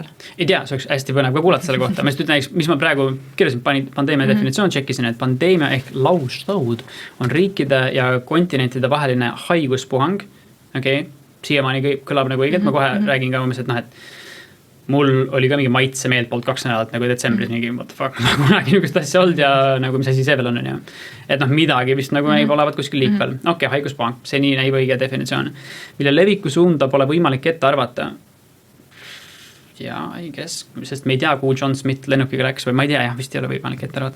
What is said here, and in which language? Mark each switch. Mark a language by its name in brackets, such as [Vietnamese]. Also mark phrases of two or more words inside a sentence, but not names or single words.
[Estonian] Ei tea, see oleks hästi põnev ka kuulata selle kohta. Ma just ütlen, mis ma praegu kirjasin, pandeemia definitsioon, tšekkisin, et pandeemia ehk lauslood on riikide ja kontinentide vaheline haiguspuhang. Okei, siiamaani kõlab nagu õiget, ma kohe räägin ka umbes, et et mul oli ka mingi maitse meeltpoolt 2 nädalat nagu detsembris mingi [English] what the fuck, [Estonian] nagu kunagi niisugust asja olnud ja nagu mis asi see veel on ju. Et midagi vist nagu näib olevat kuskil liikvel. Okei, haiguspuhang, see nii näib õige definitsioon. Mille leviku suunda pole võimalik ette arvata. Ja [English] I guess, [Estonian] sest me ei tea, kuhu John Smith lennukiga läks või ma ei tea, vist ei ole võimalik ette arvata.